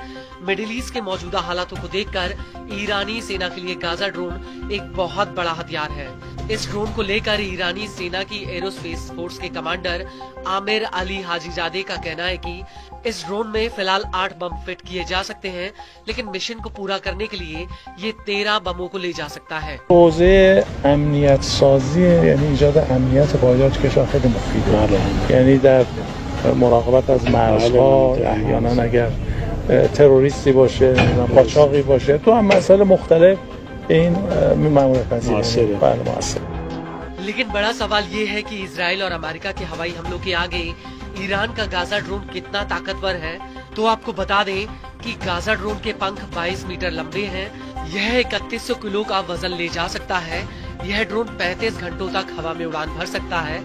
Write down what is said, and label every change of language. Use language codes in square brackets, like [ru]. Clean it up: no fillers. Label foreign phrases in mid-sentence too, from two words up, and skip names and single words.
[hi] मिडिल ईस्ट के मौजूदा हालातों को देखकर ईरानी सेना के लिए गाजा ड्रोन एक बहुत बड़ा हथियार है। इस ड्रोन को लेकर ईरानी सेना की एरोस्पेस फोर्स के कमांडर आमिर अली हाजीजादे का कहना है कि इस ड्रोन में फिलहाल 8 बम फिट किए जा सकते हैं, लेकिन मिशन को पूरा करने के लिए ये 13 बमों को ले जा सकता है। [fa] حوزه امنیت سازی یعنی ایجاد امنیت پایدار کشور خیلی مفیده. یعنی در مراقبت از مرزها، احیانا اگر تروریستی باشه، قاچاقی باشه، تو هم مسائل مختلف این مأموریت پذیره. بله موثر. [hi] लेकिन बड़ा सवाल ये है कि इजराइल और अमेरिका के हवाई हमलों के आगे ईरान का गाजा ड्रोन कितना ताकतवर है। तो आपको बता दें कि गाजा ड्रोन के पंख 22 मीटर लंबे हैं। यह 3100 किलो का वजन ले जा सकता है। यह ड्रोन 35 घंटों तक हवा में उड़ान भर सकता है।